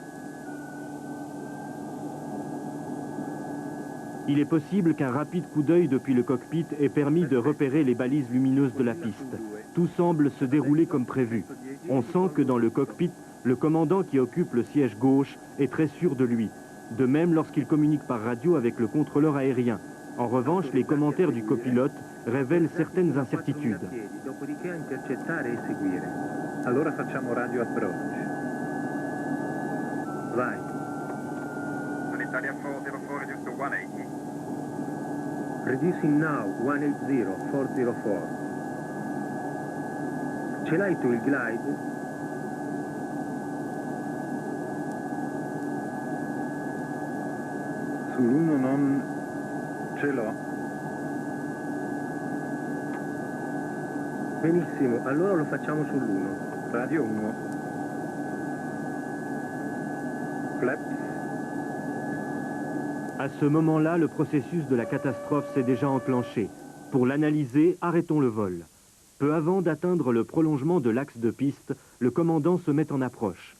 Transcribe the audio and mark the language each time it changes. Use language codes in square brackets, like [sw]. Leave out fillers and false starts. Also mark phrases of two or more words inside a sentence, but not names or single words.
[fr] Il est possible qu'un rapide coup d'œil depuis le cockpit ait permis de repérer les balises lumineuses de la piste. Tout semble se dérouler comme prévu. On sent que dans le cockpit, le commandant qui occupe le siège gauche est très sûr de lui. De même lorsqu'il communique par radio avec le contrôleur aérien. En revanche, les commentaires du copilote révèlent certaines incertitudes. [it] Allora facciamo [en] radio approach. [it] Vai. [en] Italia 404 reduced to 180. Reducing now, 180, 404. [it] Ce l'hai tu il glide? Sull'1 non ce l'ho. Benissimo, allora lo facciamo sull'1. Radio 1. Flaps. [fr] À ce moment-là, le processus de la catastrophe s'est déjà enclenché. Pour l'analyser, arrêtons le vol. Peu avant d'atteindre le prolongement de l'axe de piste, le commandant se met en approche.